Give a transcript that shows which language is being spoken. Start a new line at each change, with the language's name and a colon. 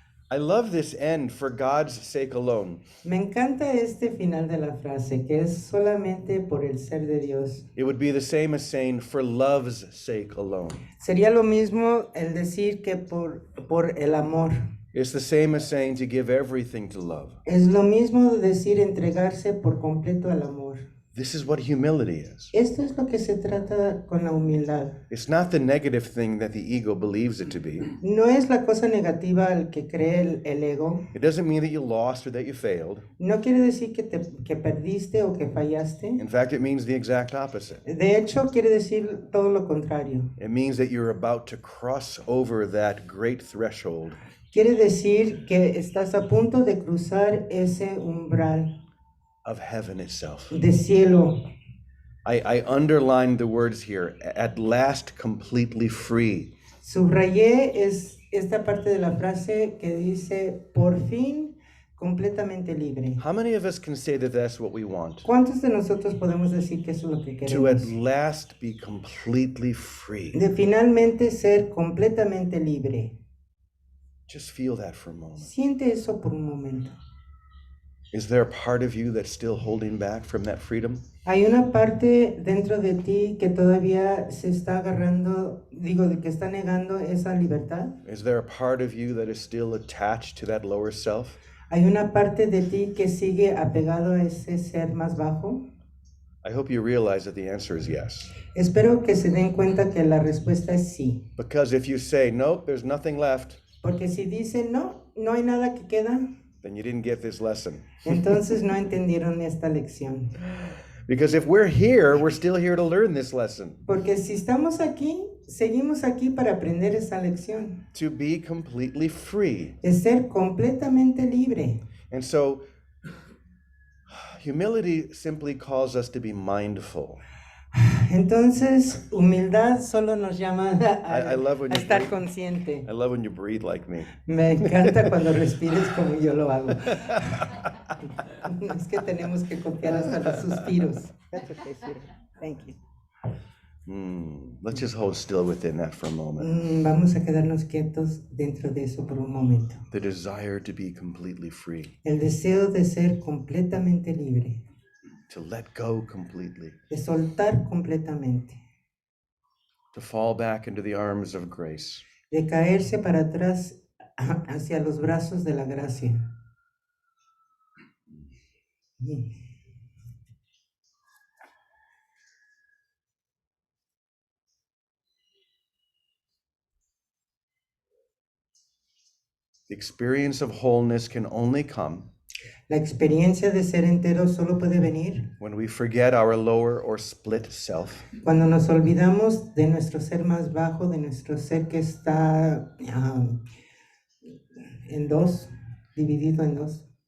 English: I love this end, for God's sake alone.
Spanish: Me encanta este final de la frase, que es solamente por el ser de Dios.
English: It would be the same as saying, for love's sake alone.
Spanish: Sería lo mismo el decir que por el amor.
English: It's the same as saying to give everything to love.
Spanish: Es lo mismo decir entregarse por completo al amor.
English: This is what humility is.
Spanish: Esto es lo que se trata con la humildad.
English: It's not the negative thing that the ego believes it to be.
Spanish: No es la cosa negativa al que cree el ego.
English: It doesn't mean that you lost or that you failed.
Spanish: No quiere decir que perdiste o que fallaste.
English: In fact, it means the exact opposite.
Spanish: De hecho, quiere decir todo lo contrario.
English: It means that you're about to cross over that great threshold
Spanish: Quiere decir que estás a punto de cruzar ese umbral
English: of heaven itself.
Spanish: de cielo.
English: I underlined the words here, at last completely free.
Spanish: Subrayé esta parte de la frase que dice, por fin, completamente libre.
English: How many of us can say that that's what we want?
Spanish: ¿Cuántos de nosotros podemos decir que eso es lo que
English: To at
Spanish: queremos?
English: last be completely free.
Spanish: De finalmente ser completamente libre.
English: Just feel that for a moment.
Spanish: Siente eso por un momento.
English: Is there a part of you that's still holding back from that freedom?
Spanish: Hay una parte dentro de ti que todavía se está agarrando, de que está negando esa libertad.
English: Is there a part of you that is still attached to that lower self?
Spanish: Hay una parte de ti que sigue apegado a ese ser más bajo.
English: I hope you realize that the answer is yes.
Spanish: Espero que se den cuenta que la respuesta es sí.
English: Because if you say, nope, there's nothing left,
Spanish: Porque si dicen no hay nada que queda,
English: then you didn't get this lesson.
Spanish: entonces no entendieron esta lección.
English: Because if we're here, we're still here to learn this lesson.
Spanish: Porque si estamos aquí, seguimos aquí para aprender esa lección.
English: To be completely free.
Spanish: De ser completamente libre.
English: And so, humility simply calls us to be mindful.
Spanish: Entonces, humildad solo nos llama
English: I love when
Spanish: a
English: you
Spanish: estar
English: breathe.
Spanish: consciente.
English: I love when you breathe like me.
Spanish: Me encanta cuando respires como yo lo hago. Es que tenemos que copiar hasta los suspiros.
English: That's okay, sweetie. Thank you. Let's just hold still within that for a moment.
Spanish: Vamos a quedarnos quietos dentro de eso por un momento.
English: The desire to be completely free,
Spanish: El deseo de ser completamente libre,
English: to let go completely,
Spanish: de soltar completamente,
English: to fall back into the arms of grace.
Spanish: de caerse para atrás hacia los brazos de la gracia.
English: The experience of wholeness can only come
Spanish: La experiencia de ser entero solo puede venir
English: when we forget our lower or split self
Spanish: cuando nos olvidamos de nuestro ser más bajo, de nuestro ser que está en dos, dividido en dos,